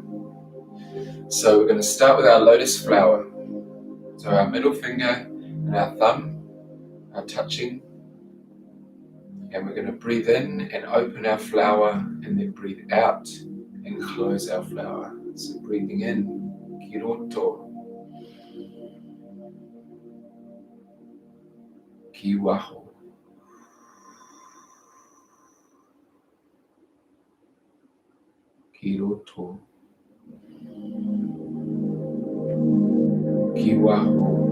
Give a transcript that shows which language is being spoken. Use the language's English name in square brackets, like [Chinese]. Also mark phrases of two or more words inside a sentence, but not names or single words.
[English] So we're going to start with our lotus flower. So our middle finger and our thumb are touching. And we're going to breathe in and open our flower and then breathe out and close our flower. So breathing in, [Māori] ki roto, ki waho, ki roto, ki waho.